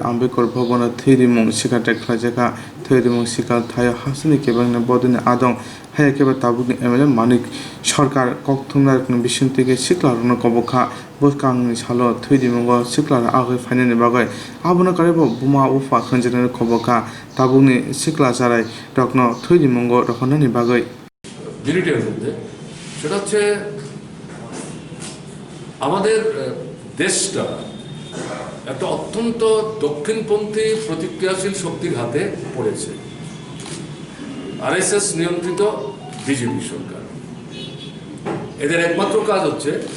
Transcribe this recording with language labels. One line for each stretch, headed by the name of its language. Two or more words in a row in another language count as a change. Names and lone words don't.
Kok Borok: Ambedkar bhavana theirimung sikate khlajaka theirimung sikal thaya hasini kebangna bodoni adong haya keba tabukni MLA Manik Sarkar kokthumnar bishun থেকে siklarno kobokha boskangni salo theirimung siklar age fainani bagai abuna karebo buma ufa khanjana kobokha tabukni sikla jarai rokno theirimung rokhonani bagai
Bangla: মিনিটের মধ্যে সেটা হচ্ছে আমাদের দেশটা একটা অত্যন্ত দক্ষিণপন্থী প্রতিক্রিয়াশীল শক্তির হাতে পড়েছে আরএসএস নিয়ন্ত্রিত বিজেপি সরকার এদের একমাত্র কাজ হচ্ছে